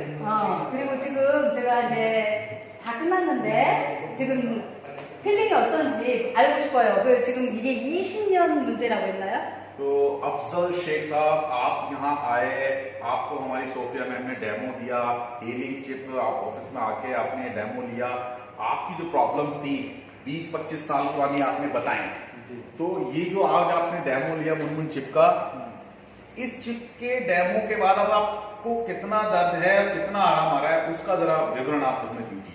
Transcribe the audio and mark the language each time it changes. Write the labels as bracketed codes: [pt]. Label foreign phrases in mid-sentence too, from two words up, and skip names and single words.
[ko] 그리고 지금 제가 이제 다 끝났는데 지금 필링이 어떤지 알고 싶어요. 그 지금 이게 20년 문제라고 했나요? [hi] तो अफजल शेख साहब, आप यहाँ आए, आपको हमारी सोफिया मैम ने डेमो दिया, [en] healing chip, [hi] आप ऑफिस में आके आपने डेमो लिया, आपकी जो प्रॉब्लम्स थी 20-25 साल पुरानी आपने बताई, तो ये जो आज आपने डेमो लिया मुनमुन चिप का, इस चिप के डेमो के बाद अब आपको कितना दर्द है, कितना आराम आ रहा है, उसका जरा विवरण आप हमें दीजिए।